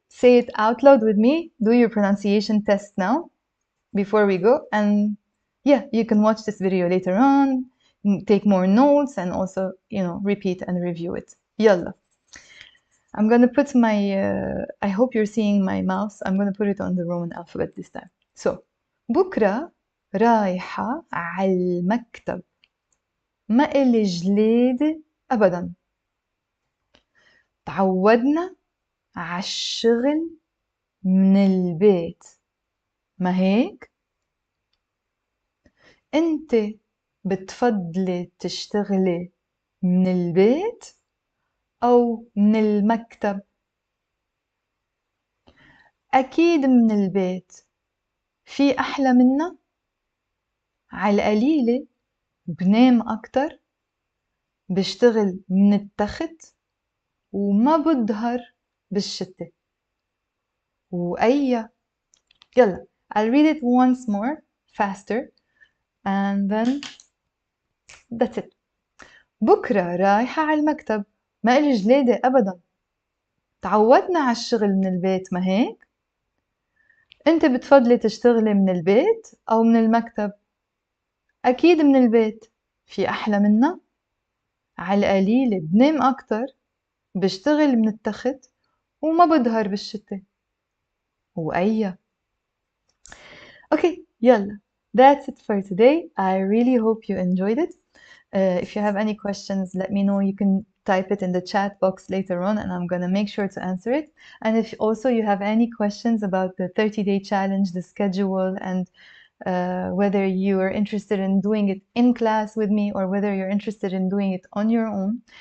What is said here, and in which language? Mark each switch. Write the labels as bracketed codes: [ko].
[en] Say it out loud with me. Do your pronunciation test now before we go. And yeah, you can watch this video later on, take more notes, and also, repeat and review it. [ar] يلا. [en] I'm going to put my, I hope you're seeing my mouse. I'm going to put it on the Roman alphabet this time. [ar] So, بكرة رايحة على المكتب. ما إلي جليدة أبدا. تعودنا عالشغل من البيت، ما هيك؟ انت بتفضلي تشتغلي من البيت أو من المكتب؟ أكيد من البيت، في أحلى منا؟ على القليلة بنام أكتر، بشتغل من التخت وما بظهر بالشتاء. وأي يلا [en] I'll read it once more faster and then that's it. بكرة رايحة على المكتب، ما إلي جلادة أبدا. تعودنا على الشغل من البيت، ما هيك؟ أنت بتفضلي تشتغلي من البيت أو من المكتب؟ أكيد من البيت، في أحلى منا؟ على القليلة بنام أكتر، بشتغل من التخت وما بظهر بالشتاء. [ar] وأي Okay, يلا. [en] That's it for today. I really hope you enjoyed it. If you have any questions, let me know. You can type it in the chat box later on and I'm gonna make sure to answer it. And if also you have any questions about the 30-day challenge, the schedule, and whether you are interested in doing it in class with me or whether you're interested in doing it on your own.